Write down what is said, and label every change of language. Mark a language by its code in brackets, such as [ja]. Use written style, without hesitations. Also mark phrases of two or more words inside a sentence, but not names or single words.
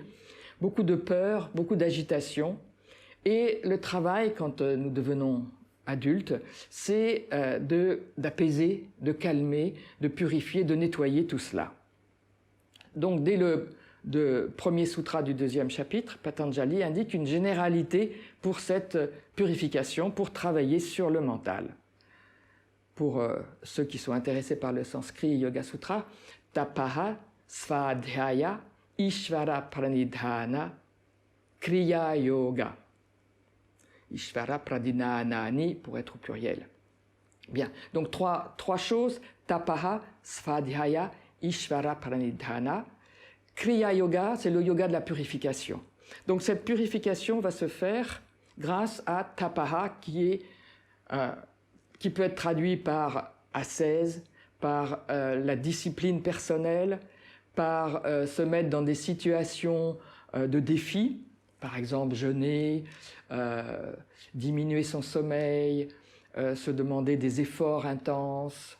[fr] Beaucoup de peur, beaucoup d'agitation. Et le travail, quand nous devenons adultes, c'est d'apaiser, de calmer, de purifier, de nettoyer tout cela. Donc dès le 1er sutra du 2e chapitre, Patanjali indique une généralité pour cette purification, pour travailler sur le mental. Pour ceux qui sont intéressés par le sanskrit Yoga Sutra, [sa] tapaha, svadhyaya, ishvara pranidhana, kriya yoga. Ishvara pradinanani [fr] pour être au pluriel. Bien, donc trois choses, [sa] tapaha, svadhyaya, ishvara pranidhana. Kriya yoga, [fr] c'est le yoga de la purification. Donc cette purification va se faire grâce à tapaha qui peut être traduit par ascèse, par la discipline personnelle, par se mettre dans des situations de défi, par exemple jeûner, diminuer son sommeil, se demander des efforts intenses.